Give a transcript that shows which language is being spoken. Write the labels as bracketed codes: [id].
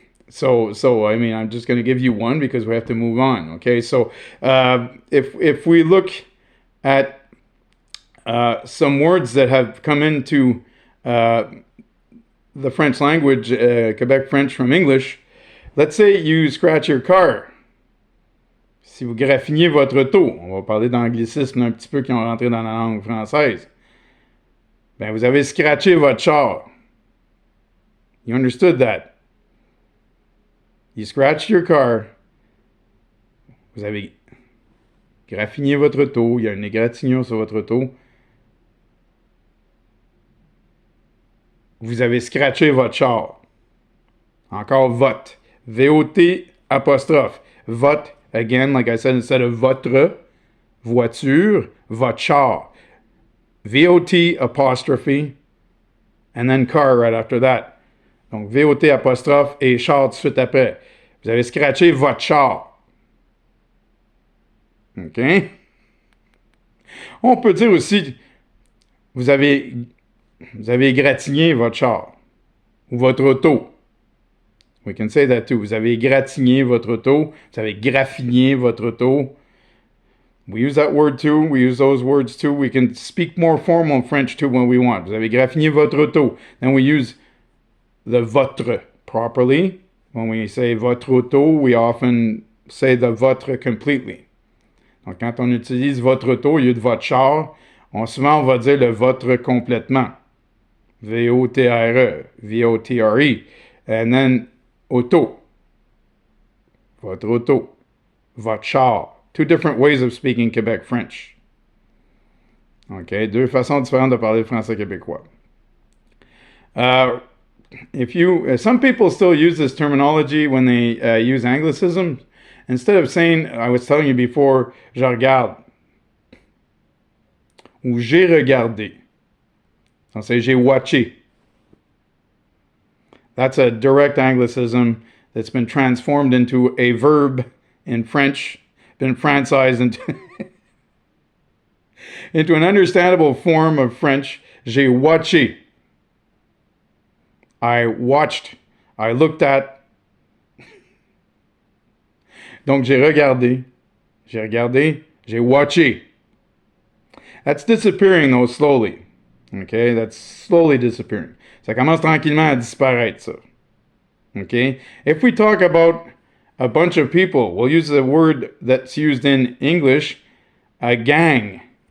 [en] So I mean, I'm just going to give you one because we have to move on. Okay, so if we look at some words that have come into the French language, Quebec French from English, let's say you scratch your car. [fr] Si vous graffiniez votre auto, on va parler d'anglicisme un petit peu qui ont rentré dans la langue française. Ben, vous avez scratché votre char. [en] You understood that? You scratched your car. [fr] Vous avez graffiné votre auto. Il y a une égratignure sur votre auto. Vous avez scratché votre char. Encore vote. [en] V-O-T apostrophe. Vote, again, like I said, instead of votre, voiture, votre char. V-O-T apostrophe, and then car right after that. [fr] Donc, V-O-T apostrophe et char tout de suite après. Vous avez scratché votre char. [en] OK? [fr] On peut dire aussi, vous avez égratigné votre char ou votre auto. [en] We can say that too. [fr] Vous avez égratigné votre auto. Vous avez graffiné votre auto. [en] We use that word too. We use those words too. We can speak more formal French too when we want. [fr] Vous avez graffiné votre auto. [en] Then we use the votre properly. When we say votre auto, we often say the votre completely. [fr] Donc, quand on utilise votre auto au lieu de votre char, souvent on va dire le votre complètement. V-O-T-R-E, V-O-T-R-E. [en] And then auto. [fr] Votre auto. Votre char. [en] Two different ways of speaking Quebec French. [fr] Okay, deux façons différentes de parler français québécois. [en] Some people still use this terminology when they use anglicisms. Instead of saying, I was telling you before, [fr] je regarde. Ou j'ai regardé. On say j'ai watché. [en] That's a direct anglicism that's been transformed into a verb in French, been francized into an understandable form of French. [fr] J'ai watché. [en] I watched. I looked at. [fr] Donc j'ai regardé. J'ai watché. [en] That's disappearing though slowly. Okay, that's slowly disappearing. [fr] Ça commence tranquillement à disparaître, ça. [en] Okay? If we talk about a bunch of people, we'll use the word that's used in English, a gang.